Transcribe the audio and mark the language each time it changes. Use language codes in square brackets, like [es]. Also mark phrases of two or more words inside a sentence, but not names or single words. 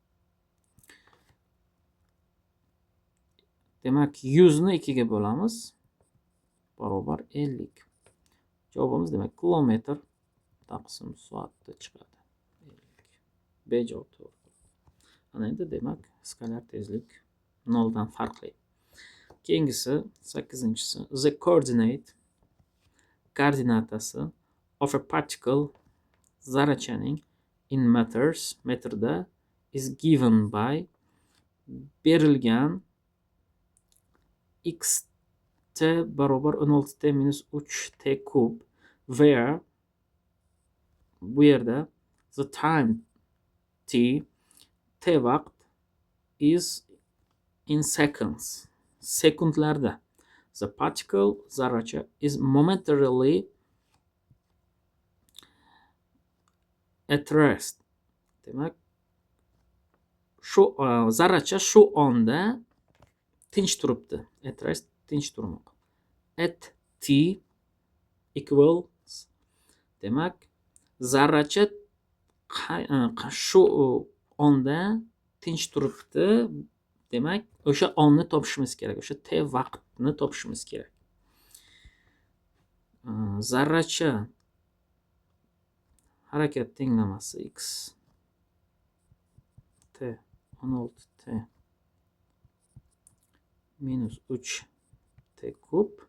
[uz] Demak 100 ni 2 ga bo'lamiz barobar 50. Javobimiz demak kilometr taqsim soatda chiqadi. 50. B javob to'g'ri. Ana endi demak skalar tezlik 0 dan farqli. Keyingisi 8-inchisi [en] the coordinate koordinatasi of a particle zarrachaning in meters metrda is given by berilgan [uz] x t barobar 16t minus 3t kub where bu yerda [en] the time t [uz] vaqt [en] is in seconds [uz] sekundlarda. [en] The particle zarracha is momentarily at rest. [uz] Demak shu zarracha shu onda tinch turibdi. [en] At rest [uz] tinch turmoq. [en] At t equals [uz] demak zarracha shu onda tinch turibdi. Demak o'sha onni topishimiz kerak. O'sha t vaqtni topishimiz kerak. Zarracha harakat tenglamasi x t 16t minus 3t kub.